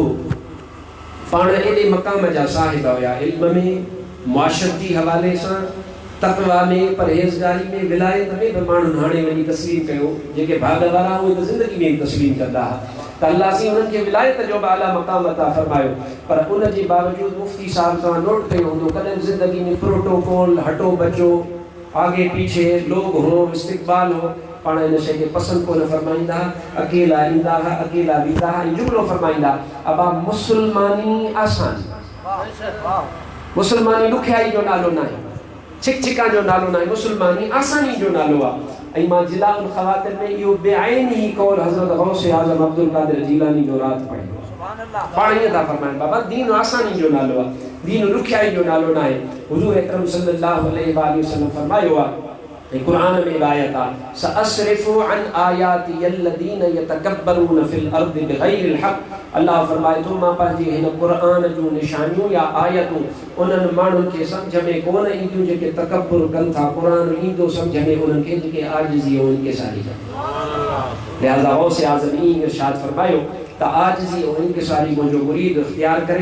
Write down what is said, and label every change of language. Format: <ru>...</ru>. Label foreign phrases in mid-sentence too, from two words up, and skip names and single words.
<sd>पाण एॾे मक़ाम जा साहिब हुया, इल्म में, मुआशरती हवाले सां, तक़वा में, परहेज़गारी में, विलायत में बि माण्हुनि हाणे वञी तस्लीम कयो। जेके भाग वारा उहे त ज़िंदगी में तस्लीम कंदा हुआ त अल्लाह साईं उन्हनि खे विलायत जो बि आला मक़ाम अता फरमायो। पर उन जे बावजूदि मुफ्ती साहिब तव्हां नोट कयो हूंदो कॾहिं ज़िंदगी में प्रोटोकॉल,</sd> <ur>ہٹو بچو، آگے پیچھے,</ur> <sd>लोग हो, इस्तिक़बाल हो, पाण इन शइ खे पसंदि कोन फरमाईंदा। अकेला ईंदा हुआ, अकेला वेंदा हुआ। जुमिलो फरमाईंदा अबा मुसलमानी आसान, मुसलमानी ॾुखियाई जो नालो न आहे, छिकछिका जो नालो न आहे, मुसलमानी आसानी जो नालो आहे। ऐं मां जिलाउल ख़वातिर में इहो बेआइन ई कौल हज़रत गौस आज़म अब्दुल कादिर जीलानी जो राति पढ़ियो। पाण ईअं था फरमाइनि बाबा दीन आसानी जो नालो आहे, दीन ॾुखियाई जो नालो न आहे। हुज़ूर अकरम</sd> <ar>صلى الله عليه وسلم</ar> <sd>फरमायो आहे कुरान में आयत आहे</sd> <ar>سأصرف عن آياتي الذين يتكبرون في الأرض بغير الحق.</ar> <sd>अल्लाह फरमाए थो मां पंहिंजे हिन क़ुरान जूं निशानियूं या आयतूं उन्हनि माण्हुनि खे सम्झ में कोन ईंदियूं जेके तकब्बुर कनि था। क़ुरान ईंदो सम्झ में उन्हनि खे जेके आजिज़ी ऐं इनकिसारी कनि। लिहाज़ा गौस आज़म ई इरशाद फरमायो त आजिज़ी ऐं इनकिसारी मुंहिंजो मुरीद इख्तियार करे।</sd>